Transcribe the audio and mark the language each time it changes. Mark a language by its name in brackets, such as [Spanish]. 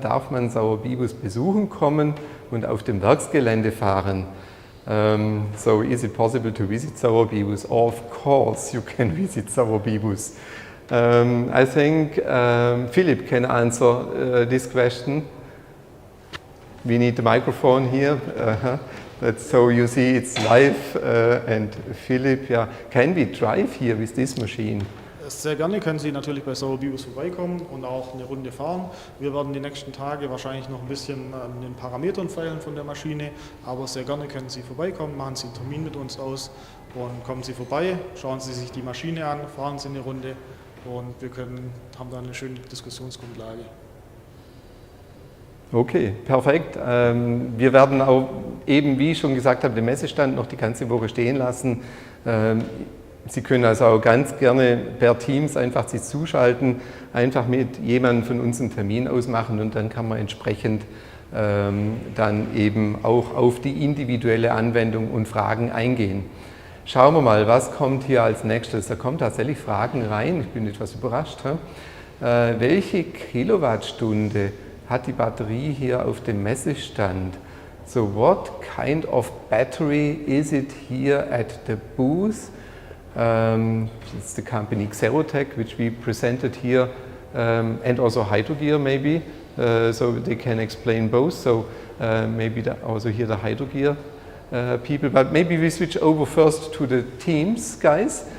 [German] Darf man Sauerbibus besuchen kommen und auf dem Werksgelände fahren? [English] So is it possible to visit Sauerbibus? Of course you can visit Sauerbibus. I think Philipp can answer this question. We need the microphone here. So you see it's live and Philipp, yeah, can we drive here with this machine? [German] Sehr gerne können Sie natürlich bei Sauerbibus vorbeikommen und auch eine Runde fahren. Wir werden die nächsten Tage wahrscheinlich noch ein bisschen an den Parametern feilen von der Maschine, aber sehr gerne können Sie vorbeikommen, machen Sie einen Termin mit uns aus und kommen Sie vorbei, schauen Sie sich die Maschine an, fahren Sie eine Runde und wir haben da eine schöne Diskussionsgrundlage. Okay, perfekt. Wir werden auch eben, wie ich schon gesagt habe, den Messestand noch die ganze Woche stehen lassen. Sie können also auch ganz gerne per Teams einfach sich zuschalten, einfach mit jemandem von uns einen Termin ausmachen und dann kann man entsprechend dann eben auch auf die individuelle Anwendung und Fragen eingehen. Schauen wir mal, was kommt hier als nächstes. Da kommen tatsächlich Fragen rein, ich bin etwas überrascht. Welche Kilowattstunde hat die Batterie hier auf dem Messestand? [English] So what kind of battery is it here at the booth? It's the company Xerotech, which we presented here, and also Hydrogear maybe, so they can explain both. So maybe also here the Hydrogear people, but maybe we switch over first to the teams, guys.